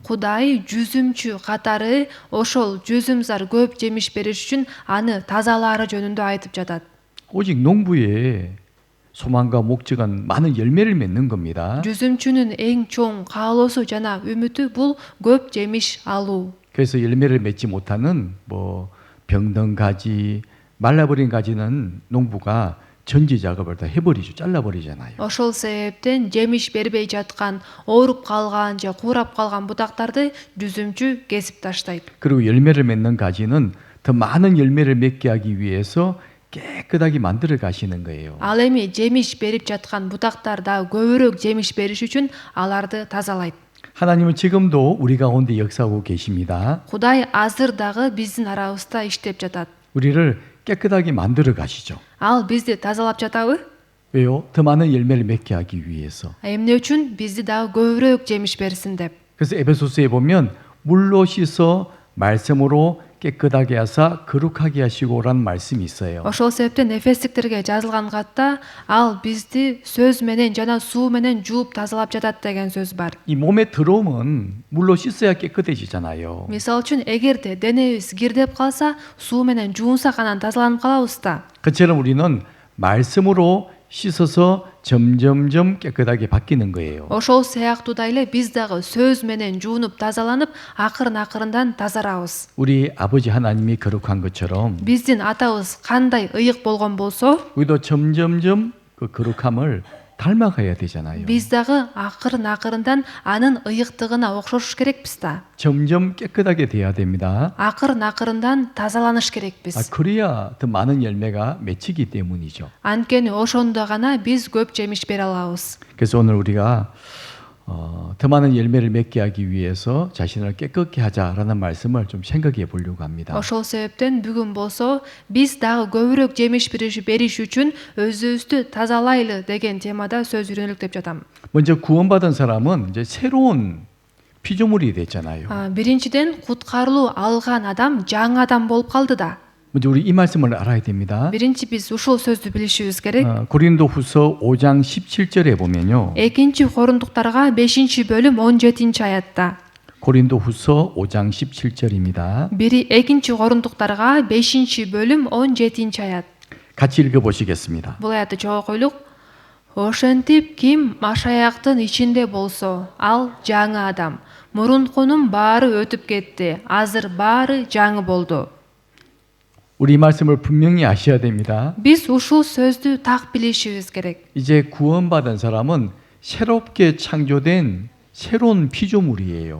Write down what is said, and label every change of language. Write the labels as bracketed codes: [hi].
[ky] Кудай жүзүмчү катары ошол жүзүмзар көп жемиш бериш үчүн аны тазалаары жөнүндө айтып жатат. [ko] 오직 농부의 소망과 목적은 많은 열매를 맺는 겁니다. [ky] жүзүмчүнүн эң чоң каалоосу жана үмүтү бул көп жемиш алуу. [ko] 그래서 열매를 맺지 못하는 병든 가지, 말라버린 가지는 농부가 전지 작업을 다 해버리죠. 잘라버리잖아요. [ky] Ошол себептен жемиш бербей жаткан, ооруп калган же куурап калган бутактарды жүзүмчү кесип таштайт. [ko] 그리고 열매를 맺는 가지는 더 많은 열매를 맺게 하기 위해서 깨끗하게 만들어 가시는 거예요. [ky] Ал эми жемиш берип жаткан бутактар да көбүрөөк жемиш бериш үчүн аларды тазалайт. [ko] 하나님은 지금도 우리 가운데 역사하고 계십니다. [ky] Кудай азыр дагы биздин арабызда иштеп жатат. [ko] 우리를 깨끗하게 만들어 가시죠. [ky] Ал бизди тазалап жатабы? [ko] 왜요? 더 많은 열매를 맺게 하기 위해서. [ky] Эмне үчүн? Бизди дагы көбүрөөк жемиш берсин деп. [ko] 그래서 에베소서에 보면 물로 씻어 말씀으로 깨끗하게 하사 거룩하게 하시고라는 말씀이 있어요. [ky] Ошол себептен Эфестиктерге жазылган катта ал бизди сөз менен жана суу менен жууп тазалап жатат деген сөз бар. [ko] 이 몸에 들어오면 물로 씻어야 깨끗해지잖아요. [ky] Мисалы үчүн эгерде денебиз кирдеп калса, суу менен жуунсак анан тазаланып калабыз да. [ko] 그처럼 우리는 말씀으로 씻어서 점점점 깨끗하게 바뀌는 거예요. [ky] Ошол сыяктуу да эле биз дагы сөз менен жуунуп тазаланып, акырын-акырындан тазарабыз. [ko] 우리 아버지 하나님이 거룩한 것처럼 [ky] Биздин атабыз кандай ыйык болгон болсо, [ko] 우리도 점점점 그 거룩함을 닮아가야 되잖아요. [ky] биз дагы акырын-акырындан анын ыйыктыгына окшош керекпиз да. [ko] 점점 깨끗하게 돼야 됩니다. [ky] акырын-акырындан тазаланыш керекпиз. [ko] 그래야 더 많은 열매가 맺히기 때문이죠. [ky] Анткени ошондо гана биз көп жемиш бере алабыз. [ko] 그래서 오늘 우리가 더 많은 열매를 맺게 하기 위해서 자신을 깨끗게 하자라는 말씀을 좀 생각해 보려고 합니다. [ky] Ошол себептен бүгүн болсо биз дагы көбүрөөк жемиш бериш үчүн өзүбүздү тазалайлы деген темада сөз үйрөнөлүк деп жатам. [ko] 먼저 구원받은 사람은 이제 새로운 피조물이 됐잖아요. [ky] Биринчиден куткарылуу алган адам жаңы адам болуп калды да. [ko] 먼저 우리 이 말씀을 알아야 됩니다. [ky] Биринчи биз ушул сөздү билишибиз керек. [ko] 고린도후서 5장 17절에 보면요. [ky] Экинчи Корундуктарга 5-бөлүм 17-аятта. [ko] 고린도후서 5장 17절입니다. [ky] Бири экинчи Корундуктарга 5-бөлүм 17 аят. [ko] 같이 읽어보시겠습니다. [ky] Бул аятты чогуу койлук. Ошентип ким Машаяктын ичинде болсо, ал жаңы адам. Мурункунун баары өтүп кетти. Азыр баары жаңы болду. [ko] 우리 이 말씀을 분명히 아셔야 됩니다. [ky] Биз ушул сөздү так билишибиз керек. [ko] 이제 구원받은 사람은 새롭게 창조된 새로운 피조물이에요.